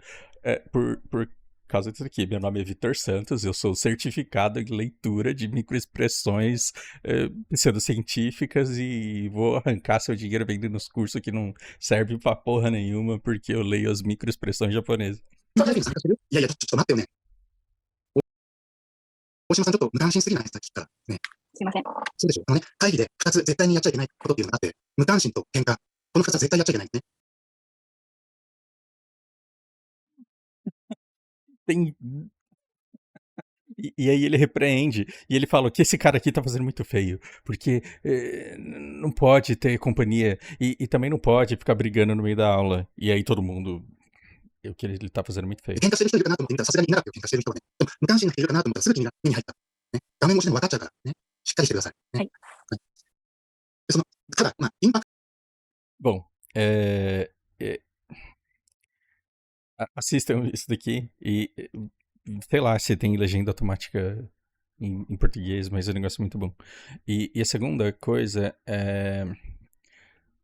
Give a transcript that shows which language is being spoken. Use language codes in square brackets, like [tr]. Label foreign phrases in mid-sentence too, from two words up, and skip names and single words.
[pt] Por causa disso aqui. Meu nome é Vitor Santos, eu sou certificado em leitura de microexpressões pseudocientíficas e vou arrancar seu dinheiro vendendo nos cursos que não servem pra porra nenhuma porque eu leio as microexpressões japonesas. [ja] 会議に参加してるいやいや、ちょっと待ってよね。大島さん、ちょっと無関心すぎないさっきからね。すいません。そうでしょ。会議で2つ絶対にやっちゃいけないことっていうのがあって、無関心と喧嘩。この2つは絶対やっちゃいけないんですね。 [pt] Tem... E aí ele repreende, e ele fala que esse cara aqui tá fazendo muito feio, porque não pode ter companhia, e também não pode ficar brigando no meio da aula. E aí todo mundo, o que ele tá fazendo muito feio. [ja] 喧嘩してる人いるかなと思って見たらさすがにいなかったよ、喧嘩してる人はね。でも無関心な人いるかなと思ったらすぐ君が目に入った。ね。画面越しでも分かっちゃうからね。しっかりしてください。ね。はい。でただ、インパクト。 [pt] Bom, assistam isso daqui e sei lá se tem legenda automática em português, mas é um negócio muito bom. E a segunda coisa é...